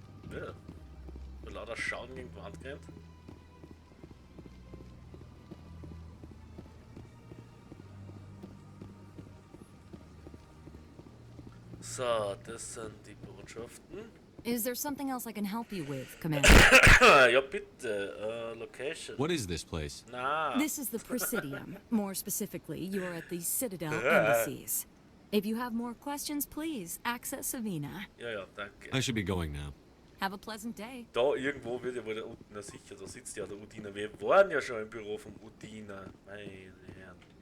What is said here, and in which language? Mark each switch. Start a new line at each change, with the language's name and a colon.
German: Ja. Weil lauter Schauen gegen die Wand rennt. So, das sind die Botschaften.
English: Is there something else I can help you with, Commander?
German: Ja, bitte. Location.
English: What is this place?
German: Na.
English: This is the Presidium. More specifically, you are at the Citadel embassies. If you have more questions, please access Savina.
German: Ja, ja, danke.
English: I should be going now. Have a pleasant day.
German: Da irgendwo wird ja wohl der Udiner sicher. Da sitzt ja der Udiner. Wir waren ja schon im Büro vom Udiner. Meine Herren.